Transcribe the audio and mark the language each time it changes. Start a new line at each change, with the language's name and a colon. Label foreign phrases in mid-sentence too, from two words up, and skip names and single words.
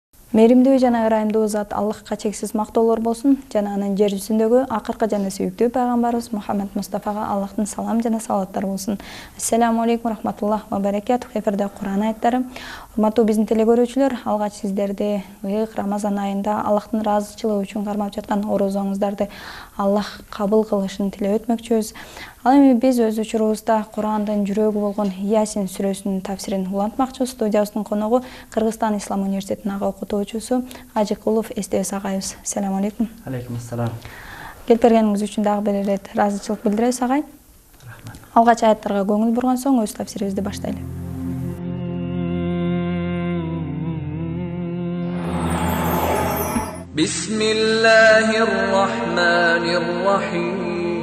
Kyrgyz: Мээримдүү жана ырайымдуу зат Аллахка чексиз мактоолор болсун жана анын жер жүзүндөгү акыркы жана сүйүктүү пайгамбарыбыз Мухаммад Мустафага Аллахтын салам жана салаваттары болсун.
Arabic: السلام عليكم رحمة الله وبركاته.
Kyrgyz: Эфирде Кур'ан аяттары. Урматтуу биздин телегөрүүчүлөр, алгач сиздерди ыйык Рамазан айында Аллахтын ыраазычылыгы үчүн кармап жаткан орозоңуздарды Аллах кабыл кылышын тилеп өтмөкчүбүз. Ал эми биз өз учурубузда Кур'андын жүрөгү болгон Ясин сүрөсүнүн тафсирин улантмакчыбыз. Студиябыздын коногу Кыргызстан Ислам университетинин ага окутуучусу Ажыкулов Эстебес агайыбыз.
Arabic: السلام عليكم. عليكم السلام.
Kyrgyz: Келип бергениңиз үчүн дагы бир ирет ыраазычылык билдиребиз, агай. Рахмат. Алгач аяттарга көңүл бурган соң өз тафсирибизди баштайлы.
Arabic: بسم الله الرحمن الرحيم.